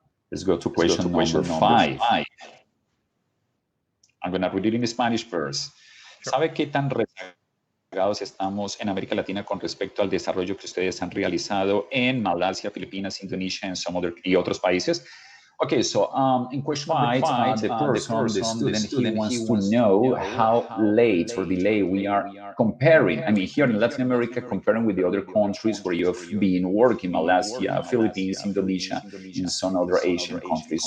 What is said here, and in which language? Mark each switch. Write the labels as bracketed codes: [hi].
[en] Let's go to question number 5. I'm going to read it in Spanish first. [es] ¿Sabe qué tan rezagados estamos en América Latina con respecto al desarrollo que ustedes han realizado en Malasia, Filipinas, Indonesia y otros países? [en] Okay, so in question number 5, the student, he wants to know how late or delay we are comparing. I mean, here in Latin America, comparing with the other countries where you've been working, Malaysia, Philippines, Indonesia, and some other Asian countries.